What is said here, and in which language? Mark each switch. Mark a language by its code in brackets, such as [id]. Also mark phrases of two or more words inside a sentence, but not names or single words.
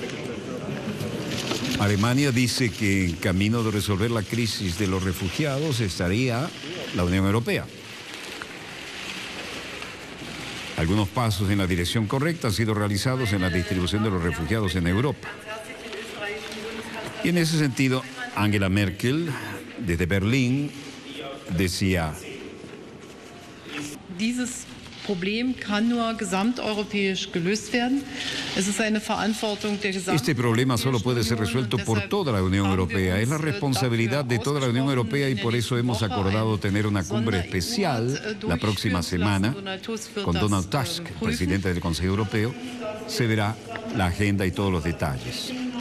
[es] Alemania dice que en camino de resolver la crisis de los refugiados estaría la Unión Europea. Algunos pasos en la dirección correcta han sido realizados en la distribución de los refugiados en Europa. Y en ese sentido, Angela Merkel, desde Berlín, decía: [de] Dieses Problem kann nur gesamteuropäisch gelöst werden. Es ist eine Verantwortung der gesamten [es] este problema solo puede ser resuelto por toda la Unión Europea. Es la responsabilidad de toda la Unión Europea y por eso hemos acordado tener una cumbre especial la próxima semana con Donald Tusk, presidente del Consejo Europeo. Se verá la agenda y todos los detalles.